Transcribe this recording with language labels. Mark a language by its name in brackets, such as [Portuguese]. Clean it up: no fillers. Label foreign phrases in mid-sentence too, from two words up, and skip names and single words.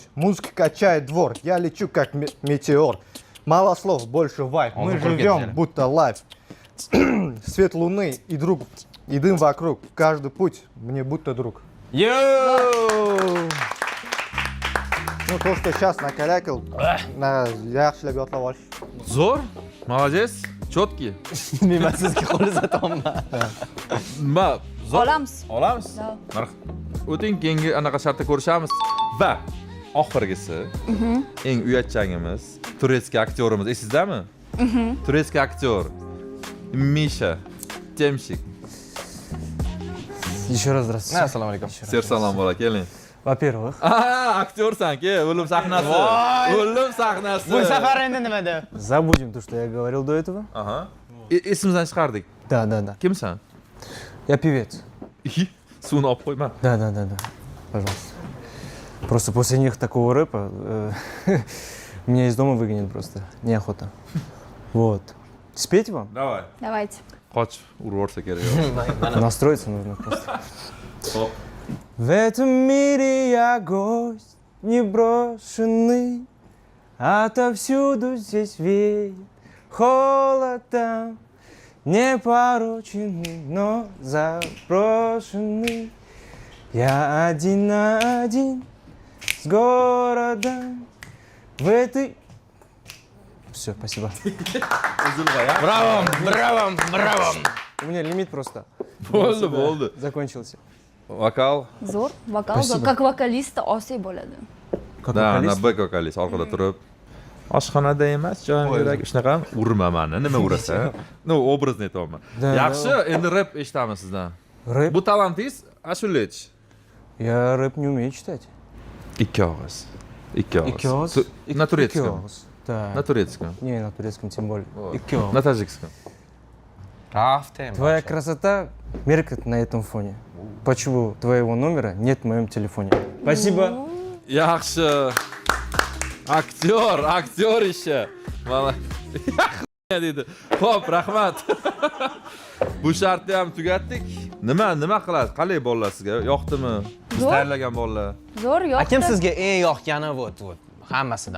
[Russian] Музыка качает двор, я лечу как метеор. Мало слов, больше вайб. Мы живем, будто лайф. Свет луны и друг, и дым вокруг. Каждый путь мне будто друг. Йоу! Ну, то, что сейчас накалякал, [Uzbek] yaxshilab yodlab olish. [Russian] Zo'r, молодец, четкий. [Uzbek] Men sizga qo'l uzataman. Nima? Olamiz. Olamiz? O'ting, keyingi anaqa shartda ko'rishamiz. Va oxirgisi, eng uyatchangimiz, turetskiy aktyorimiz, esizdami? Turetskiy aktyor Misha Temshik. [Russian] Еще раз здравствуйте. [Uzbek] Assalomu alaykum. Ser salom bola, keling. [Russian] Во-первых, [Uzbek] Aktyorsan-ki, o'lim sahnasi. O'lim sahnasi. Bu safar endi nima deb? [Russian] забудем то, что я говорил до этого. [Uzbek] Aha. Esimizdan chiqardik. [Russian] Да. [Uzbek] Kimsan? [Russian] Я певец. [Uzbek] Suvni olib qo'yma. [Russian] Да. Пожалуйста. Просто после них такого рэпа меня из дома выгонят просто. Неохота. Вот. Спеть вам? Давай. Давайте. [Uzbek] Qoch, urvorsa kerak. [Russian] Настроиться нужно просто. [Uzbek] Hop. [Russian] В этом мире я гость неброшенный, отовсюду здесь веет холодом, непороченный, но заброшенный. Я один на один с городом в этой... Все, спасибо. Браво! У меня лимит просто. [Uzbek] Bo'ldi. [Russian] Закончился. [Uzbek] Vokal. Zo'r, vokal, [Russian] Спасибо. [Uzbek] как vokalista osiy bo'ladi. Da, na back vokalist orqada turib. Oshxonada emas, joyimdagi shunaqa urma mani, nima urasan? No, obrazni aytyapman. Yaxshi, endi rap eshitamiz sizdan. [Russian] Рэп? [Uzbek] Bu talantingiz ashula aytish. [Russian] Я рэп не умею читать. [Uzbek] Ikki og'iz. Ikki og'iz? [Russian] На турецком. [Uzbek] Ikki og'iz. [Russian] Да. На турецком. Не, на турецком тем более. [Uzbek] Ikki og'iz. [Russian] На таджикском. Твоя красота меркнет на этом фоне. Почему твоего номера нет в моем телефоне? Спасибо. [Uzbek] Yaxshi. Aktyor ishi. Mana dedi. Xo'p, rahmat. Bu shartni ham tugatdik. Nima qilasiz? Qalay bolalar sizga? Yoqdimi? Siz tayyorlagan bolalar. Zo'r, yoqdi. Akim sizga eng yoqqani vot hammasidan.